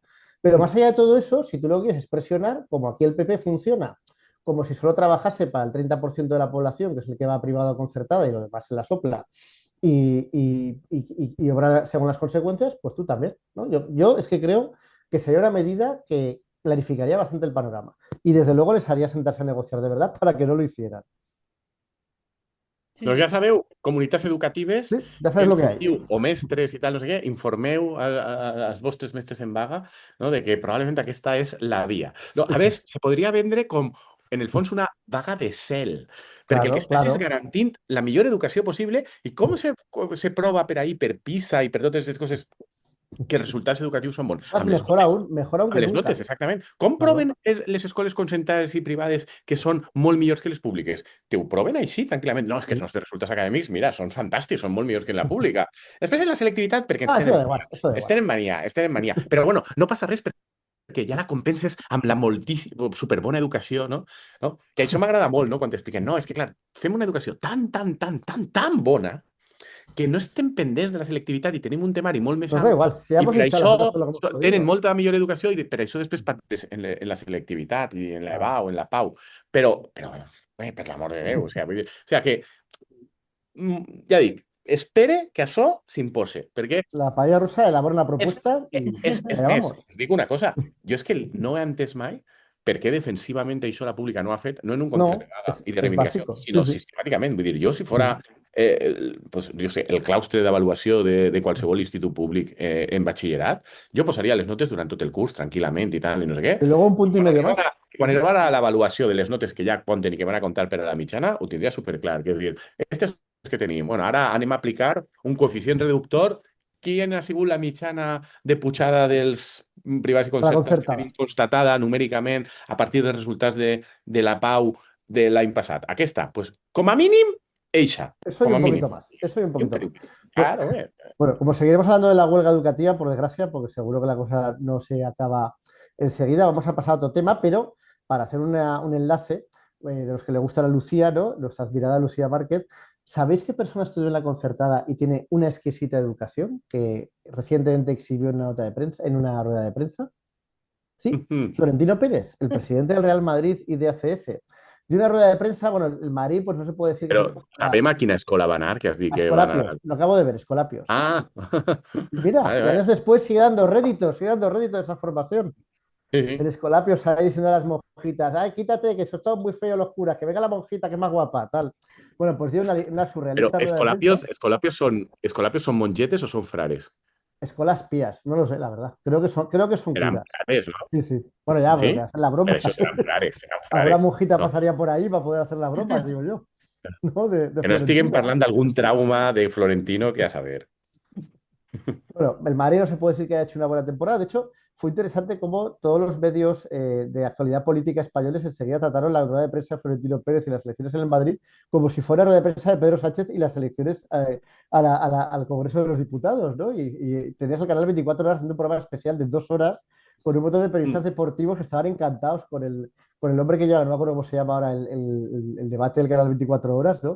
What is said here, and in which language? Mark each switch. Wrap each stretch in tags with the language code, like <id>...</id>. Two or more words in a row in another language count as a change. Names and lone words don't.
<es>Pero más allá de todo eso, si tú lo quieres es presionar, como aquí el PP funciona, como si solo trabajase para el 30% de la población, que es el que va a privado o concertada y lo demás se la sopla, y obrar según las consecuencias, pues tú también, ¿no? Yo es que creo que sería una medida que clarificaría bastante el panorama y desde luego les haría sentarse a negociar de verdad para que no lo hicieran. Sí,</es> <ca>Doncs sí. ja sabeu, comunitats educatives,</ca> <es>¿Sí? Ya que sabes lo</es> <ca>ens</ca> <es>que hay.</es> <ca>sentiu, o mestres i tal, no sé què, informeu als vostres mestres en vaga, no, de que probablement aquesta és la via. No, a més, se podria vendre com, en el fons, una vaga de cel, perquè el que</ca> <es>Claro,</es> <ca>estàs és</ca> <es>claro.</es> <ca>garantint la millor educació possible i com se prova per ahir, per PISA i per totes aquestes coses, que els resultats educatius són bons?</ca> <es>Más</es> <ca>Amb les notes.</ca> <es>mejor aún</es> <ca>Amb</ca> <es>que</es> <ca>les</ca> <es>nunca.</es> <ca>notes, exactament. Com</ca> <es>Claro.</es> <ca>proven les escoles concertades i privades que són molt millors que les públiques? Te ho proven així, tranquil·lament. No, és que els</ca> <es>Sí.</es> <ca>nostres resultats acadèmics, mira, són fantàstics, són molt millors que en la pública. Després en la selectivitat, perquè ens</ca> <es>Ah, eso</es> <ca>tenen</ca> <es>da igual,</es> <ca>mania.</ca> <es>eso da</es> <ca>Ens</ca> <es>igual.</es> <ca>tenen mania, ens tenen mania. Però bueno, no passa res perquè ja la compenses amb la moltíssima, superbona educació, no? Que això m'agrada molt, no? Quan t'expliquen, no, és que clar, fem una educació tan bona que no estem pendents de la selectivitat i tenim un temari molt més</ca> <es>Nos da</es> <ca>alt</ca> <es>igual. Si ya</es> <ca>i</ca> <es>hemos</es> <ca>per</ca> <es>hinchado las</es> <ca>això</ca> <es>pelotas con lo que hemos</es> <ca>tenen</ca> <es>podido.</es> <ca>molta millor educació i per això després participes en la selectivitat i en la</ca> <es>Claro.</es> <ca>EVA o en la PAU. Però per l'amor de Déu, o sigui, vull dir, o sigui que, ja dic, espere que això s'impose, perquè</ca> <es>La paella rusa elabora una</es> <ca>és,</ca> <es>propuesta y</es> <ca>és</ca> <es>allá</es> <ca>més,</ca> <es>vamos.</es> <ca>us dic una cosa, jo és que no he entès mai per què defensivament això la pública no ha fet, no en un context de</ca> <es>No,</es> <ca>vaga i de</ca> <es>es</es> <ca>reivindicació,</ca> <es>básico. Sí,</es> <ca>sinó</ca> <es>sí.</es> <ca>sistemàticament. Vull dir, jo si fora, pues, jo sé, el claustre d'avaluació de qualsevol institut públic en batxillerat, jo posaria les notes durant tot el curs, tranquil·lament i tal, i no sé què.</ca> <es>Y luego un punto y medio más.</es> <ca>Quan arribara a l'avaluació de les notes que ja compten i que van a comptar per a la mitjana, ho tindria superclar. Que és dir, aquestes que tenim, bueno, ara anem a aplicar un coeficient reductor. Quina ha sigut la mitjana de pujada dels privats i</ca> <es>Para</es> <ca>concertats que</ca> <es>concertada.</es> <ca>tenim constatada numèricament a partir dels resultats de la PAU de l'any passat? Aquesta, pues, com a mínim, eixa,</ca> <es>Eso y</es> <ca>com a</ca> <es>un</es> <ca>mínim.</ca> <es>poquito más. Eso y un</es> <ca>I un poquito más. pelín. Claro,</ca> <es>Bueno, como seguiremos hablando de la huelga educativa, por desgracia, porque seguro que la cosa no se acaba enseguida, vamos a pasar a otro tema, pero para hacer un enlace de los que le gusta la Lucía, ¿no? Nuestra admirada Lucía Márquez, ¿sabéis qué persona estudió en la concertada y tiene una exquisita educación que recientemente exhibió en una nota de prensa, en una rueda de prensa? Sí, Florentino Pérez, el presidente del Real Madrid y de ACS. De una rueda de prensa, bueno, el Madrid, pues no se puede decir que</es> <ca>Però sabem a quina escola va anar, que has dit a que va anar...</ca> <es>Escolapios, lo acabo de ver, Escolapios. Ah! Y mira, Vale, y vale. años después sigue dando réditos de esa formación. Sí, El sí. Escolapios ahí diciendo a las monjitas, ay, quítate, que eso está muy feo los curas, que venga la monjita que es más guapa, tal. Bueno, pues dio una</es> <ca>Però</ca> <es>surrealista rueda de prensa.</es> <ca>Escolapios són mongetes o són frares?</ca> <es>Escolas pías, no lo sé, la verdad. Creo que son</es> <ca>Seran</ca> <es>curas.</es> <ca>frares, no?</ca> <es>Sí, sí. Bueno, ya,</es> <ca>Sí?</ca> <es>porque hacer la</es> <ca>Per</ca> <es>broma.</es> <ca>això seran frares,</ca> <es>Alguna monjita</es> <ca>no?</ca> <es>pasaría por ahí para poder hacer la broma, digo yo. ¿No? De</es> <ca>Que no estiguem</ca> <es>Florentino.</es> <ca>parlant d'algun trauma de Florentino que a saber.</ca> <es>Bueno, el Madrid no se puede decir que haya hecho una buena temporada. De hecho, fue interesante cómo todos los medios de actualidad política españoles enseguida trataron la rueda de prensa de Florentino Pérez y las elecciones en el Madrid como si fuera rueda de prensa de Pedro Sánchez y las elecciones al Congreso de los Diputados, ¿no? Y tenías el canal 24 horas haciendo un programa especial de 2 horas con un montón de periodistas deportivos que estaban encantados con el hombre que lleva, no me acuerdo cómo se llama ahora, el debate del canal 24 horas, ¿no?</es>